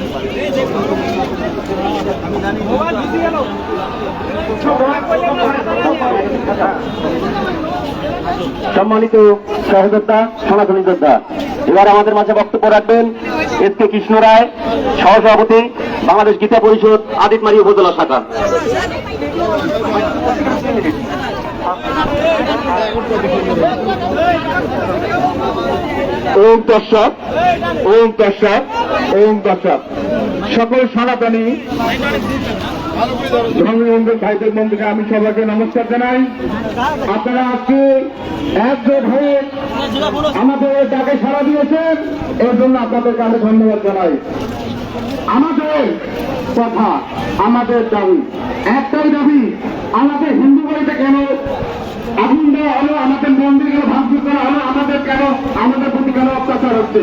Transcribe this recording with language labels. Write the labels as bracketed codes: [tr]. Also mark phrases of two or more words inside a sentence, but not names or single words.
[bn] সম্মানিত সহযোদ্ধা, সনাতনী যোদ্ধা, এবার আমাদের মাঝে বক্তব্য রাখবেন এস.কে. কৃষ্ণ রায়, সহসভাপতি, বাংলাদেশ গীতা পরিষদ, আদিতমারি উপজেলা শাখা। [sa] ওম তৎসৎ, ওম তৎসৎ, ওম তৎসৎ। [bn] সকল সনাতনী ধর্মবন্ধু ভাইদের মন্দিরে আমি সবাইকে নমস্কার জানাই। আপনারা আজকে একজোট হয়ে আমাদের ডাকে সাড়া দিয়েছেন, এর জন্য আপনাদেরকে আমি ধন্যবাদ জানাই। আমাদের কথা, আমাদের দাবি একটাই দাবি, আমাদের হিন্দু বাড়িতে কেন আগুন দেওয়া হলো, আমাদের মন্দিরগুলো ভাঙচুর করা হলো, আমাদের কেন, আমাদের প্রতি কেন অত্যাচার হচ্ছে?